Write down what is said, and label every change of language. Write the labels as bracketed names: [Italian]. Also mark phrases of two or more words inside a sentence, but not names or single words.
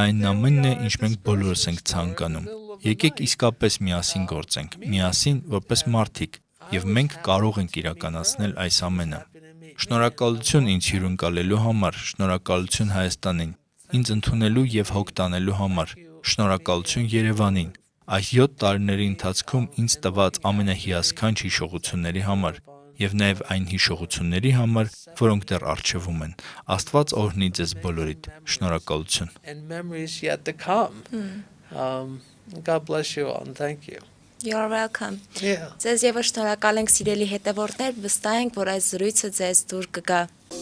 [Armenian] այն ամենն է, ինչ մենք բոլորս ենք ցանկանում։ Եկեք իսկապես միասին գործենք, միասին որպես մարդիկ, եւ մենք կարող ենք իրականացնել այս ամենը։ Շնորհակալություն ինձ հյուրընկալելու համար, շնորհակալություն Հայաստանին, ինձ ընդունելու եւ հոգ տանելու համար, շնորհակալություն Երևանին, այս 7 տարիների ընթացքում ինձ տված ամենահիասքանչ հիշողությունների համար եւ նաեւ այն հիշողությունների համար, որոնք դեռ առջևում են։ Աստված օրհնի ձեզ բոլորիդ։ Շնորհակալություն։ [English] And memories yet to come. God bless you all and thank you. You're welcome. Yeah. [Armenian] Ձեզ եւս շնորհակալ ենք սիրելի հետևորդներ, վստահ ենք, որ այս զրույցը ձեզ դուր կգա